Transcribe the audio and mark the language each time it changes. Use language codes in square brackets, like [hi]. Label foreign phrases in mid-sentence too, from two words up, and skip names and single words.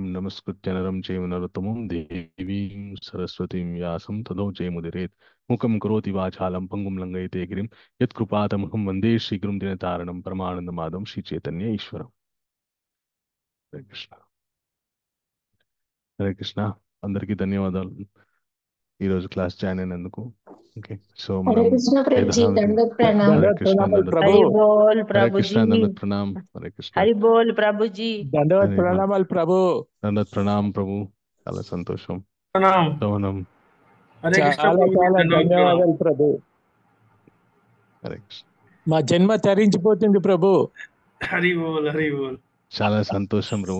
[sa] नमस्कृत्य नरं चैव नरोत्तमं देवीं सरस्वतीं व्यासं ततो जयमुदीरयेत् मुखं करोति वाचालं पङ्गुं लङ्घयते गिरिं यत्कृपातमहं वन्दे श्रीगुरुं दिनतारणं परमानन्दमाधवं श्रीचैतन्य ईश्वरं हरे कृष्ण [te] హరే కృష్ణ అందరికీ ధన్యవాదాలు ఈరోజు క్లాస్ జాయిన్ అయినందుకు. [en] Okay, so [hi] हरे [te] మనం [hi] कृष्ण प्रभु जी, [te] యథావిధి [hi] दंडवत प्रणाम। [te] హరే దండవత్ కృష్ణ ప్రణామాలు దండత్ ప్రభు. [hi] हरि बोल [te] హరే [hi] प्रभु [te] కృష్ణ [hi] जी। [te] దండత్ ప్రణామ్. హరే కృష్ణ [hi] हरि बोल प्रभु जी। [te] దండవత్ హరే బోల్. ప్రణామాలు ప్రభు. దండత్ ప్రణామ్ ప్రభు, చాలా సంతోషం. [hi] प्रणाम। [te] సో మనం [hi] हरे कृष्ण [te] చాలా [hi] प्रभु जी, [te] చాలా [hi] दंडवत प्रणाम। [te] ధన్యవాదాలు ప్రభు. హరే కృష్ణ, మా జన్మ తరించిపోతుంది ప్రభు. [hi] हरि बोल हरि बोल। [te] చాలా సంతోషం ప్రభు.